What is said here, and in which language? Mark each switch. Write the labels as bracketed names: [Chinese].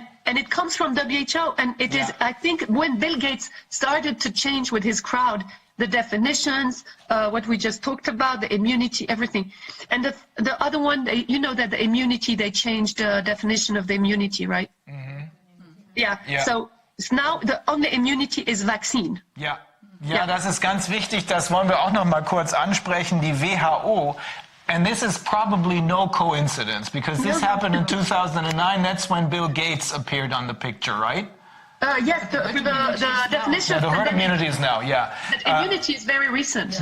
[English] And it comes from WHO, and it is, I think, when Bill Gates started to change with his crowd, the definitions, what we just talked about, the immunity, everything. And the other one, you know that the immunity, they changed the definition of the immunity, right? Mm-hmm. Yeah. So now the only immunity is vaccine. [German] Ja, das ist ganz wichtig, das wollen wir auch noch mal kurz ansprechen, die WHO. [English] And this is probably no coincidence, because this happened in 2009. That's when Bill Gates appeared on the picture, right? Yes, the definition of the herd immunity is now, But immunity is very recent.